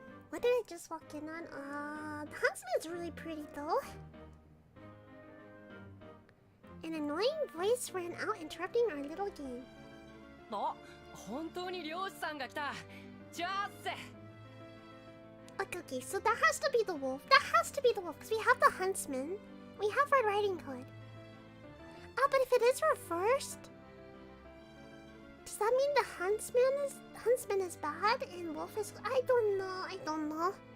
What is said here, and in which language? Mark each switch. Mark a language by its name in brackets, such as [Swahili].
[English] What did I just walk in on? The huntsman's really pretty though. An annoying voice ran out interrupting our little game. [Japanese] あ、本当に漁師さんが来た。じゃあっせ。 [English] Okay, so that has to be the wolf. Because we have the huntsman. We have Red Riding Hood. But if it is reversed, does that mean the huntsman is bad and wolf is... I don't know.